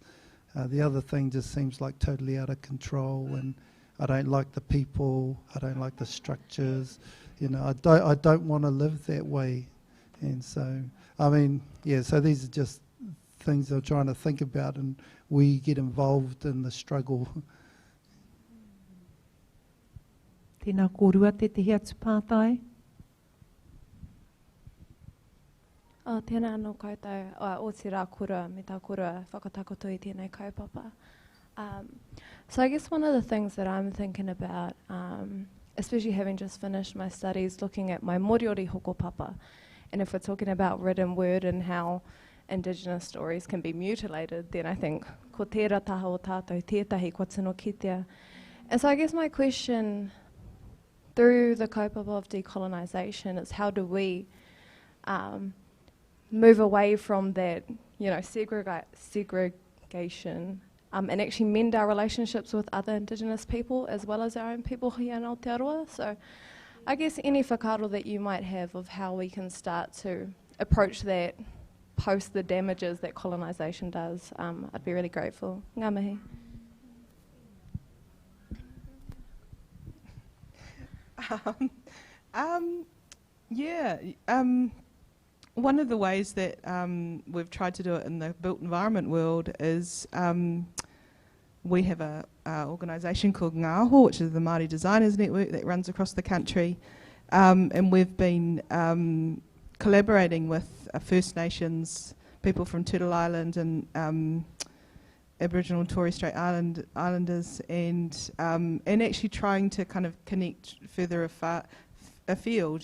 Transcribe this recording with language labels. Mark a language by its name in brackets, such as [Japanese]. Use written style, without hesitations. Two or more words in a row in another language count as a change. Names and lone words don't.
[English] The other thing just seems like totally out of control, and I don't like the people, I don't like the structures, I don't want to live that way. And so, so these are just things I'm trying to think about, and we get involved in the struggle. [Māori] Tēnā kōrua te tehi atu pātai. Tēnā anō koutou, o te rā kura, me tā kura whakatakoto I tēnei kaupapa. [English] So I guess one of the things that I'm thinking about, especially having just finished my studies looking at my [Māori] moriori hokopapa, [English] and if we're talking about written word and how Indigenous stories can be mutilated, then I think [Māori] ko tērā taha o tātou tētahi kua tino kitea. [English] And so I guess my question through the kaupapa of decolonisation is, how do we move away from that, segregation and actually mend our relationships with other Indigenous people as well as our own people here in Aotearoa. So I guess any whakaaro that you might have of how we can start to approach that post the damages that colonisation does, I'd be really grateful. [Māori] Ngā mihi. [English] One of the ways that we've tried to do it in the built environment world is we have a organisation called Ngāho, which is the Māori Designers Network that runs across the country, and we've been collaborating with First Nations people from Turtle Island and Aboriginal and Torres Strait Islanders, and actually trying to kind of connect further afield.